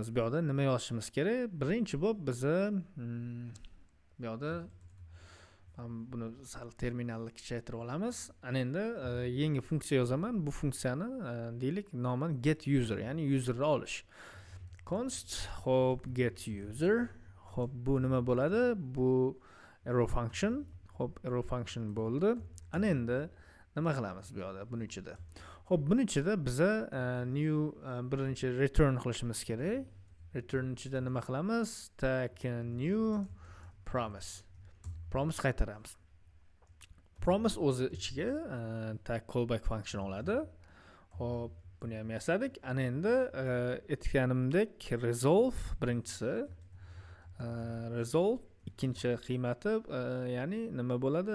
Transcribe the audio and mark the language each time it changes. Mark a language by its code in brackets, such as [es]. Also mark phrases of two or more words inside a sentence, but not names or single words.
[uz] Bu yerda nima yozishimiz kerak? Birinchi bo'lib biz bu yerda buni sal terminalni kichaytirib olamiz. Ana endi yangi funksiya yozaman. Bu funksiyani deylik nomi [en] get user, [uz] ya'ni userni olish. [en] Const hop get user. [uz] Hop, bu nima bo'ladi? Bu [en] arrow function. [uz] Hop, [en] arrow function [uz] bo'ldi. Ana endi nima qilamiz bu yerda buni ichida? Hop, buni ichida biz new birinchi return qilishimiz kerak. Return ichida nima qilamiz? Tak, [en] new promise. [uz] Promise qaytaramiz. Promise o'zi ichiga tag [en] callback function [uz] oladi. Hop, buni ham yasadik. Ana endi aytganimdek resolve birinchisi, resolve ikkinchi qiymati ya'ni nima bo'ladi?